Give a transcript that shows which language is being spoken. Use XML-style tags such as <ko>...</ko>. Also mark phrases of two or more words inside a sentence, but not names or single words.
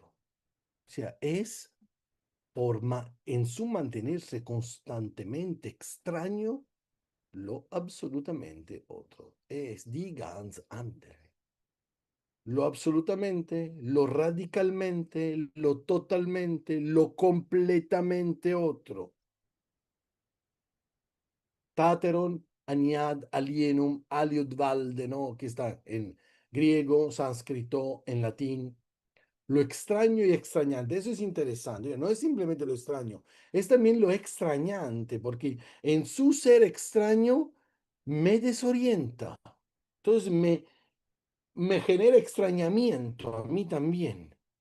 <es>O sea, es en su mantenerse constantemente extraño, lo absolutamente otro. Es</es> <de>die ganz andere.</de> <es>Lo absolutamente, lo radicalmente, lo totalmente, lo completamente otro.</es> <la>Tateron, añad, alienum, aliud valde,</la> <es>¿no? Que está en griego, sánscrito, en latín. Lo extraño y extrañante, eso es interesante. No es simplemente lo extraño, es también lo extrañante, porque en su ser extraño me desorienta. Entonces me genera extrañamiento a mí también.</es>